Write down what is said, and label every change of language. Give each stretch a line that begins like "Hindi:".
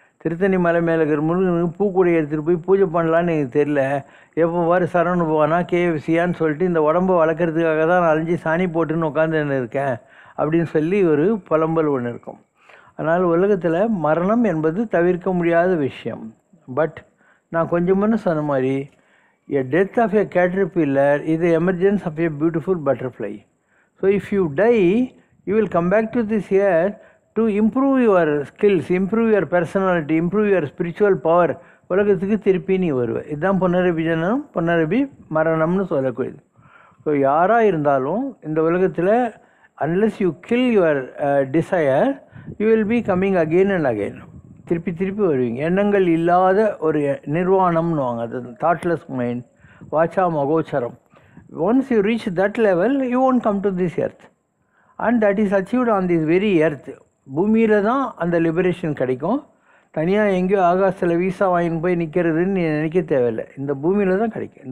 Tamil: திருத்தணி மலை மேலே இருக்கிற முருகனுக்கு பூக்கூடை எடுத்துகிட்டு போய் பூஜை பண்ணலான்னு எனக்கு தெரில, எப்போ வாரு சரவணு போவானா கேஎஃப்சியான்னு சொல்லிட்டு இந்த உடம்பை வளர்க்குறதுக்காக தான் நான் அலைஞ்சி சாணி போட்டுன்னு உட்காந்துன்னு இருக்கேன் அப்படின்னு சொல்லி ஒரு புலம்பல் ஒன்று இருக்கும். அதனால் உலகத்தில் மரணம் என்பது தவிர்க்க முடியாத விஷயம். பட் நான் கொஞ்சம் முன்ன சொன்ன மாதிரி,
English: a death of a caterpillar is the emergence of a beautiful butterfly. So if you die, you will come back to this earth to improve your skills, improve your personality, improve your spiritual power.
Tamil: உலகத்துக்கு திருப்பி நீ வருவ. இதுதான் புனரபி ஜனனம், புனரபி மரணம்னு சொல்லக்கூடியது. So யாராக இருந்தாலும் இந்த உலகத்தில்
English: unless you kill your desire, you will be coming again and again.
Tamil: திருப்பி திருப்பி வருவீங்க. எண்ணங்கள் இல்லாத ஒரு நிர்வாணம்னுவாங்க, அது thoughtless mind, Wacha மகோச்சரம்.
English: Once you reach that level, you won't come to this earth and that is achieved on this very earth.
Tamil: பூமியில் தான் அந்த லிபரேஷன் கிடைக்கும். தனியாக எங்கேயோ ஆகாசத்தில் வீசா வாங்கின்னு போய் நிற்கிறதுன்னு நீ நினைக்க தேவையில்லை, இந்த பூமியில் தான் கிடைக்கும்.